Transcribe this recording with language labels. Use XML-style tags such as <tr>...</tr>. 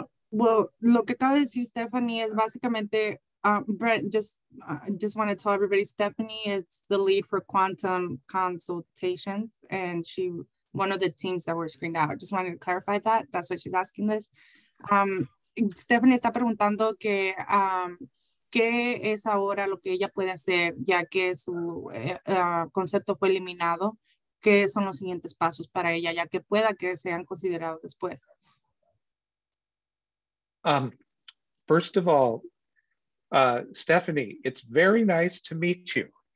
<en>Well,</en> <es>lo que acaba de decir Stephanie es básicamente,</es> <en>Brent, just want to tell everybody, Stephanie is the lead for Quantum Consultations, and she, one of the teams that were screened out. Just wanted to clarify that. That's what she's asking this.</en> <es>Stephanie está preguntando que, ¿qué es ahora lo que ella puede hacer, ya que su concepto fue eliminado? ¿Qué son los siguientes pasos para ella, ya que pueda que sean considerados después?</es> <en>First of all, Stephanie, it's very nice to meet you.</en>